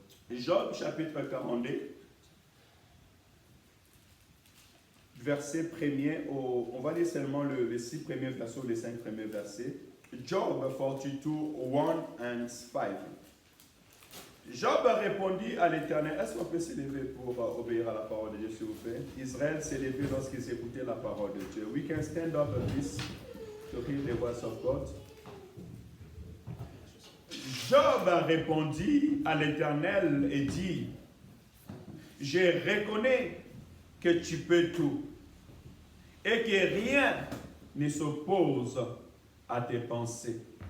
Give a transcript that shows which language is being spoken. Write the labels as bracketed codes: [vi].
[fr] Job, chapitre 42, verset 1er, on va lire seulement les 6 premiers versets ou les 5 premiers versets. Job 42, 1 and 5. Job répondit à l'Éternel. Est-ce qu'on peut s'élever pour obéir à la parole de Dieu, s'il vous plaît? Israël s'est levé lorsqu'ils écoutaient la parole de Dieu. [en] We can stand up a bit to hear the voice of God. [fr] Job répondit à l'Éternel et dit, je reconnais que tu peux tout et que rien ne s'oppose à tes pensées.